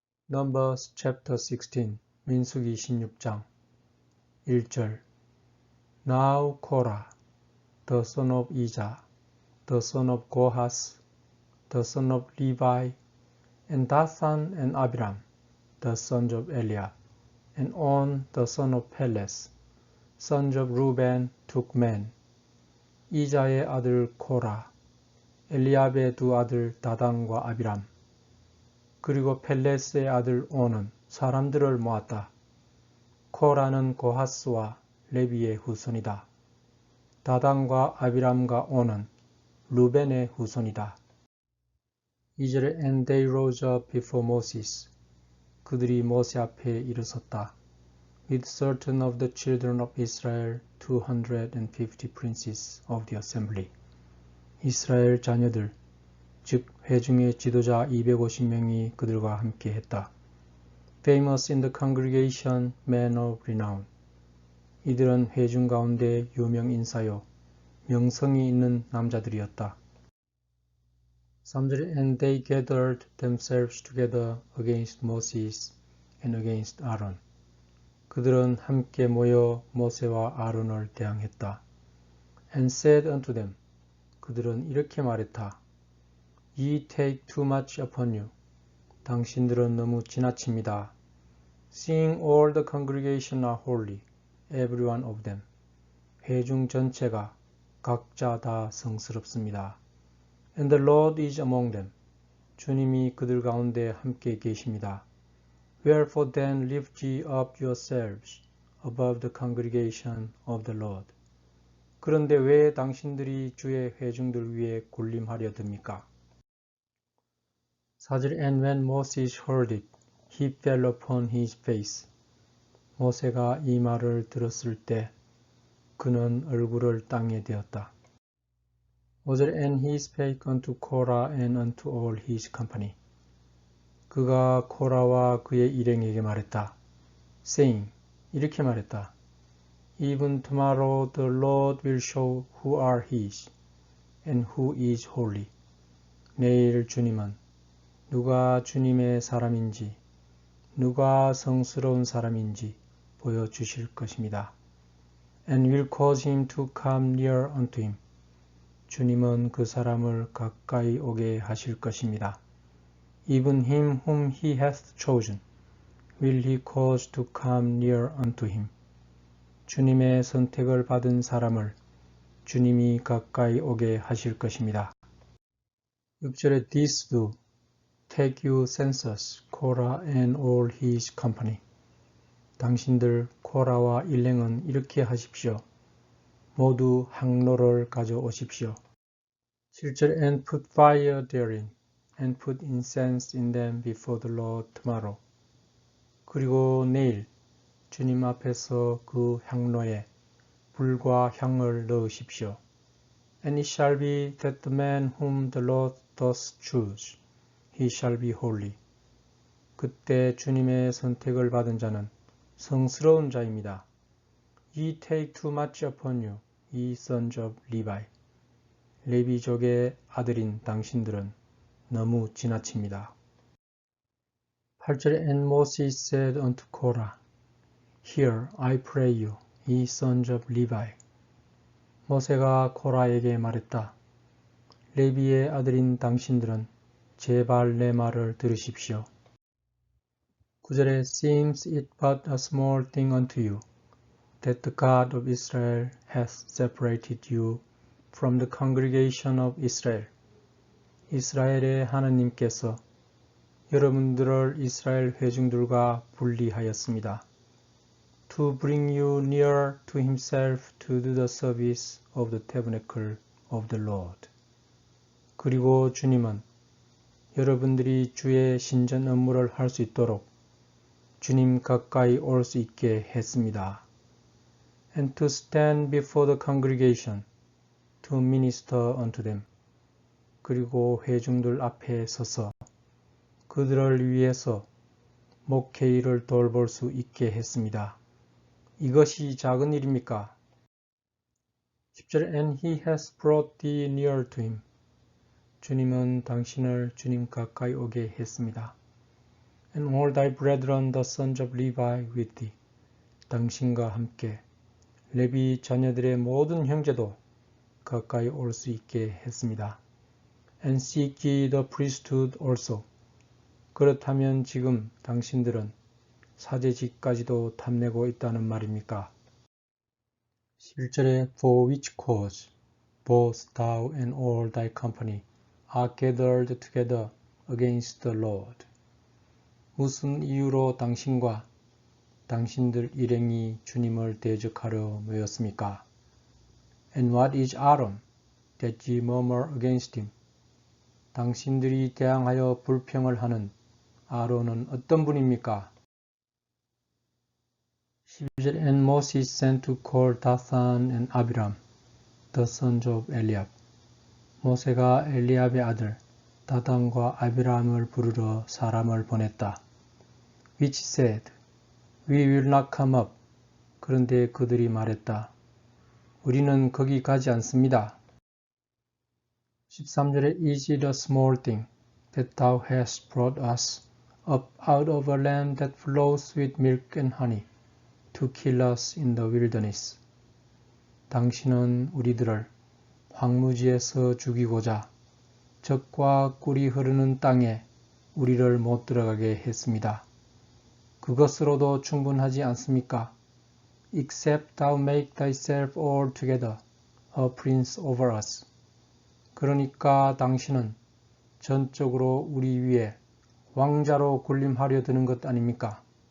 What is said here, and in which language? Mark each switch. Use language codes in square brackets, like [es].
[en] Numbers chapter 16 [ko] 민수기 16장 1절 [en] Now Korah, the son of Izhar, the son of Kohath, the son of Levi, and Dathan and Abiram, the sons of Eliab, and On, the son of Peles, sons of Reuben, took men. [ko] 이자의 아들 코라, 엘리압의 두 아들 다단과 아비람, 그리고 펠레스의 아들 온은 사람들을 모았다. 코라는 고하스와 레비의 후손이다. 다단과 아비람과 온은 루벤의 후손이다. 2절에 [en] And they rose up before Moses. [ko] 그들이 모세 앞에 일어섰다. [en] With certain of the children of Israel, 250 princes of the assembly. [ko] 이스라엘 자녀들, 즉 회중의 지도자 250명이 그들과 함께 했다. [en] Famous in the congregation, men of renown. [ko] 이들은 회중 가운데 유명 인사요, 명성이 있는 남자들이었다. 3절에 [en] And they gathered themselves together against Moses and against Aaron. [ko] 그들은 함께 모여 모세와 아론을 대항했다. [en] And said unto them. [ko] 그들은 이렇게 말했다. [en] Ye take too much upon you. [ko] 당신들은 너무 지나칩니다. [en] Seeing all the congregation are holy, every one of them. [ko] 회중 전체가 각자 다 성스럽습니다. [en] And the Lord is among them. [ko] 주님이 그들 가운데 함께 계십니다. [en] Wherefore then lift ye up yourselves above the congregation of the Lord. [ko] 그런데 왜 당신들이 주의 회중들 위에 군림하려 듭니까? 4절 [en] And when Moses heard it, he fell upon his face. [ko] 모세가 이 말을 들었을 때 그는 얼굴을 땅에 대었다. 5절 [en] And he spake unto Korah and unto all his company. [ko] 그가 코라와 그의 일행에게 말했다. [en] saying, [ko] 이렇게 말했다. [en] Even tomorrow the Lord will show who are his and who is holy. [ko] 내일 주님은 누가 주님의 사람인지, 누가 성스러운 사람인지 보여주실 것입니다. [en] And will cause him to come near unto him. [ko] 주님은 그 사람을 가까이 오게 하실 것입니다. [en] Even him whom he hath chosen will he cause to come near unto him. [ko] 주님의 선택을 받은 사람을 주님이 가까이 오게 하실 것입니다. 6절에 [en] This do, take you census, Korah and all his company. [ko] 당신들 코라와 일행은 이렇게 하십시오. 모두 항로를 가져오십시오. 7절 [en] And put fire therein, and put incense in them before the Lord tomorrow. [ko] 그리고 내일 주님 앞에서 그 향로에 불과 향을 넣으십시오. [en] And it shall be that the man whom the Lord doth choose, he shall be holy. [ko] 그때 주님의 선택을 받은 자는 성스러운 자입니다. [en] Ye take too much upon you, ye sons of Levi. [ko] 레비족의 아들인 당신들은 너무 지나칩니다. 8절에 [en] And Moses said unto Korah, Hear, I pray you, ye sons of Levi. [ko] 모세가 코라에게 말했다. 레비의 아들인 당신들은 제발 내 말을 들으십시오. 9절에 [en] Seems it but a small thing unto you, that the God of Israel hath separated you from the congregation of Israel. [ko] 이스라엘의 하나님께서 여러분들을 이스라엘 회중들과 분리하였습니다. [en] To bring you near to himself to do the service of the tabernacle of the Lord. [ko] 그리고 주님은 여러분들이 주의 신전 업무를 할 수 있도록 주님 가까이 올 수 있게 했습니다. [en] And to stand before the congregation to minister unto them. [ko] 그리고 회중들 앞에 서서 그들을 위해서 목회 일을 돌볼 수 있게 했습니다. 이것이 작은 일입니까? 10절 [en] And he has brought thee near to him. [ko] 주님은 당신을 주님 가까이 오게 했습니다. [en] and all thy brethren the sons of Levi with thee. [ko] 당신과 함께 레위 자녀들의 모든 형제도 가까이 올 수 있게 했습니다. [en] And seek ye the priesthood also. [ko] 그렇다면 지금 당신들은 사제직까지도 탐내고 있다는 말입니까? 11절에 [en] For which cause both thou and all thy company are gathered together against the Lord. [ko] 무슨 이유로 당신과 당신들 일행이 주님을 대적하려 모였습니까? [en] And what is Aaron that ye murmur against him? [ko] 당신들이 대항하여 불평을 하는 아론은 어떤 분입니까? 12절 [en] And Moses sent to call Dathan and Abiram, the sons of Eliab. [ko] 모세가 엘리압의 아들 다단과 아비람을 부르러 사람을 보냈다. [en] Which said, We will not come up. [ko] 그런데 그들이 말했다. 우리는 거기 가지 않습니다. 13절에 [en] Is it a small thing that thou hast brought us up out of a land that flows with milk and honey to kill us in the wilderness? [ko] 당신은 우리들을 황무지에서 죽이고자 젖과 꿀이 흐르는 땅에 우리를 못 들어가게 했습니다. 그것으로도 충분하지 않습니까? [en] Except thou make thyself altogether a prince over us. [ko] 그러니까 당신은 전적으로 우리 위에 왕자로 군림하려 드는 것 아닙니까?